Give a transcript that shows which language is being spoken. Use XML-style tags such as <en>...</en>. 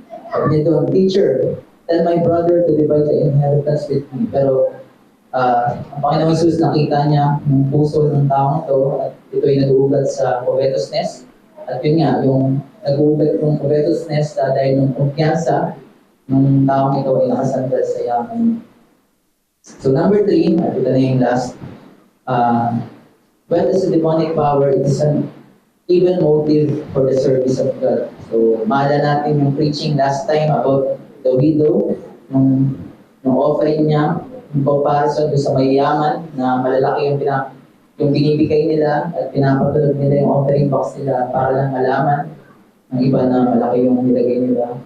<tl>Sabi niya doon,</tl> <en>"Teacher, tell my brother to divide the inheritance with me."</en> <tl>Pero ang Panginoong Jesus nakita niya yung puso ng taong ito at ito ay nag-uugat sa covetousness. At yun nga, yung nag-uugat yung covetousness dahil yung kumpiyansa ng taong ito ay nakasandal sa yaman. So number 3, ito na yung last.</tl> <en>Wealth is a demonic power. It is an evil motive for the service of God.</en> <tl>So maalala natin yung preaching last time about the widow, nung offering niya,</tl> <en>in comparison</en> <tl>sa mayayaman na malalaki yung binibigay nila at pinapatulog nila yung offering box nila para lang malaman ng iba na malaki yung nilagay nila.</tl>